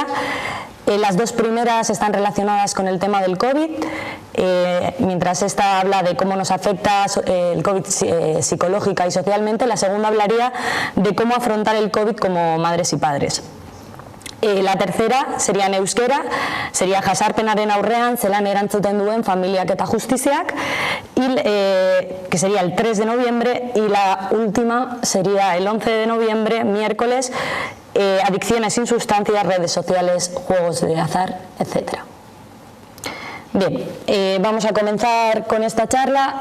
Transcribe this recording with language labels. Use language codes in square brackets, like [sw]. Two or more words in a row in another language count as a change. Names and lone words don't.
[es] Las 2 primeras están relacionadas con el tema del COVID, mientras esta habla de cómo nos afecta el COVID psicológica y socialmente. La segunda hablaría de cómo afrontar el COVID como madres y padres. La tercera sería en euskera, sería [eu] jasarpenaren aurrean zelan erantzuten duen familiak eta justiziak, [es] que sería el 3 de noviembre, y la última sería el 11 de noviembre, miércoles, adicciones sin sustancias, redes sociales, juegos de azar, etc. Bien, vamos a comenzar con esta charla.